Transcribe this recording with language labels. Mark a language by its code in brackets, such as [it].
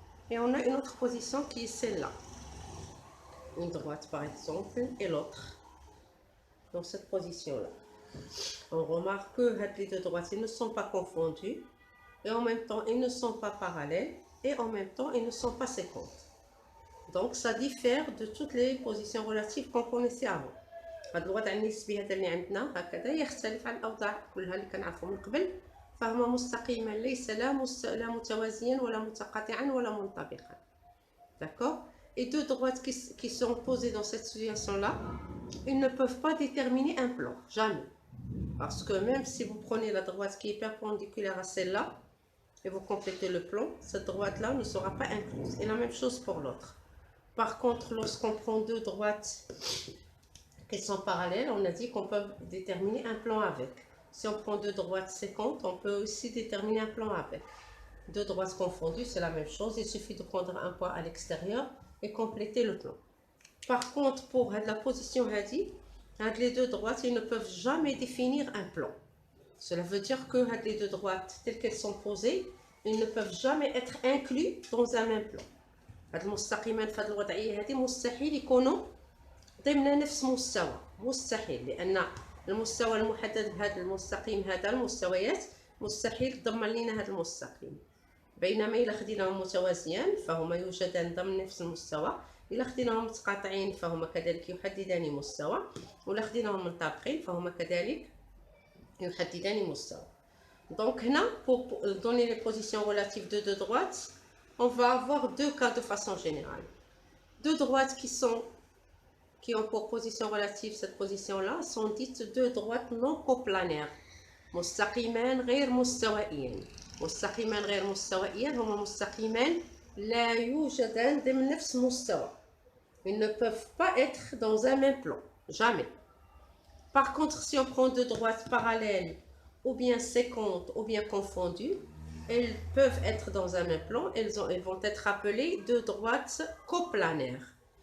[fr] Et on a une autre position qui est celle-là. Une droite par exemple, et l'autre dans cette position-là. On remarque que les deux droites ne sont pas confondues, et en même temps, ils ne sont pas parallèles, et en même temps, ils ne sont pas séquentes. Donc, ça diffère de toutes les positions relatives qu'on connaissait avant. [ar] هذا الوضع النسبي هذا اللي عندنا هكذا يختلف عن الأوضاع كلها اللي كنعرفوا من قبل، فهما مستقيما ليس لا متوازيا ولا متقاطعا ولا منطبقا. [fr] D'accord? Et deux droites qui sont posées dans cette situation-là, ils ne peuvent pas déterminer un plan, jamais. Parce que même si vous prenez la droite qui est perpendiculaire à celle-là, et vous complétez le plan, cette droite-là ne sera pas incluse. Et la même chose pour l'autre. Par contre, lorsqu'on prend deux droites qui sont parallèles, on a dit qu'on peut déterminer un plan avec. Si on prend deux droites séquentes, on peut aussi déterminer un plan avec. Deux droites confondues, c'est la même chose. Il suffit de prendre un point à l'extérieur et compléter le plan. Par contre, pour la position [ar] hadi, [fr] les deux droites, ils ne peuvent jamais définir un plan. Cela veut dire que les deux droites, telles qu'elles sont posées, ils ne peuvent jamais être inclus dans un même plan. [ar] هاد المستقيمان في هذه الوضعيه هذه مستحيل يكونوا ضمن نفس مستوى، مستحيل، لان المستوى المحدد بهذا المستقيم هذا المستويات مستحيل تضمن لنا هذا المستقيم. بينما الا خديناهم متوازيان فهما يوجدان ضمن نفس المستوى، الا خديناهم متقاطعين فهما كذلك يحددان مستوى، ولا خديناهم منطبقين فهما كذلك يحددان مستوى. [fr] Donc là, pour donner les positions relatives de deux droites, on va avoir deux cas de façon générale. Deux droites qui ont pour position relative cette position-là sont dites deux droites non coplanaires. [ar] مستقيمان غير مستوائيين. مستقيمان غير مستوائيين هما مستقيمان لا يوجدان ضمن نفس المستوى. [fr] Ils ne peuvent pas être dans un même plan. Jamais. Par contre, si on prend deux droites parallèles, ou bien séquentes, ou bien confondues, elles peuvent être dans un même plan, elles vont être appelées deux droites coplanaires.